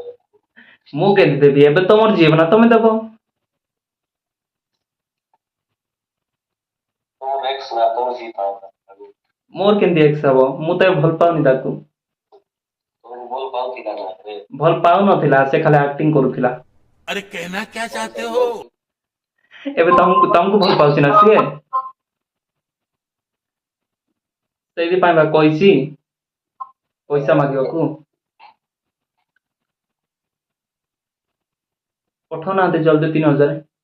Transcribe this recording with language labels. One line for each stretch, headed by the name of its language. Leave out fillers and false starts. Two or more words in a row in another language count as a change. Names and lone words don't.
Odia: ମୁଁ କେମିତି ଦେବି ଏବେ ତମର ଝିଅ ନା ତମେ ଦବ। ତମର ଏକ୍ସ ନା ତମେ ଦେଇଥାଅ। ମୋର କେମିତି ଏକ୍ସ ହବ ମୁଁ ତ ଏବେ ଭଲ ପାଉନି ତାକୁ। ତମକୁ ଭଲ ପାଉଥିଲା ନା ରେ। ଭଲ ପାଉନଥିଲା ସେ ଖାଲି ଆକ୍ଟିଂ କରୁଥିଲା।
Hindi: अरे कहना क्या
Odia: କଣ
Hindi: चाहते
Odia: ପାଇଁ
Hindi: हो?
Odia: ଭଲ? ଏବେ ତମକୁ ଭଲ ପାଉଛି ନା ସିଏ। ସେଇଥିପାଇଁ ବା କହିଛି ପଇସା ମାଗିବାକୁ। ପଠଉନାହାନ୍ତି ଜଲ୍ଦି 3000।